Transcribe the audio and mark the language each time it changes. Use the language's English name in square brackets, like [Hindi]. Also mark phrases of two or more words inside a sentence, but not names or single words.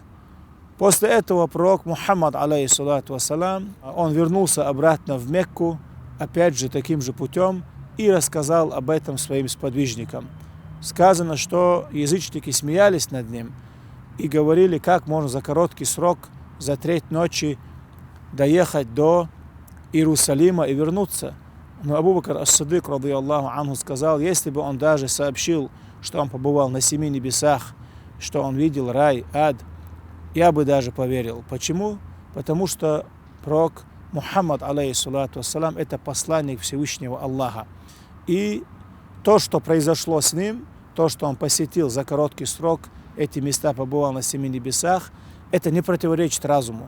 [Russian] После этого пророк Мухаммад, [Arabic] عليه الصلاة والسلام, [Russian] он вернулся обратно в Мекку, опять же таким же путем, и рассказал об этом своим сподвижникам. Сказано, что язычники смеялись над ним и говорили, как можно за короткий срок, за 3 ночи доехать до Иерусалима и вернуться. Но Абу Бакр ас-Сиддик, [Arabic] رضي الله عنه, [Russian] сказал, если бы он даже сообщил, что он побывал на 7 небесах, что он видел рай, ад, я бы даже поверил. Почему? Потому что пророк Мухаммад, [Arabic] عليه الصلاة والسلام, [Russian] это посланник Всевышнего Аллаха. И то, что произошло с ним, то, что он посетил за короткий срок, эти места, побывал на 7 небесах, это не противоречит разуму.